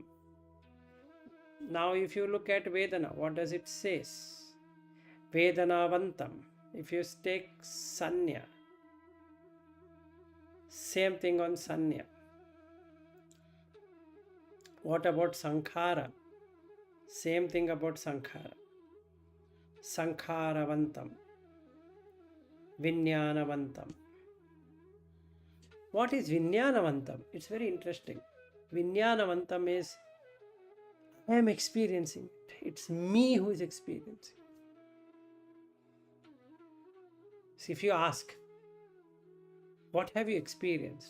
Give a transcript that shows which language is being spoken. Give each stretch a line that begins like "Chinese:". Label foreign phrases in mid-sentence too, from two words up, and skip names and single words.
English: Now if you look at Vedana, what does it say? Vedanavantam. If you take Sanya, same thing on Sanya. What about Sankhara? Same thing about Sankhara. Sankharavantam. Vijnanavantam. What is Vijnanavantam? It's very interesting. Vijnanavantam is I am experiencing it. It's me who is experiencing. So if you ask, what have you experienced?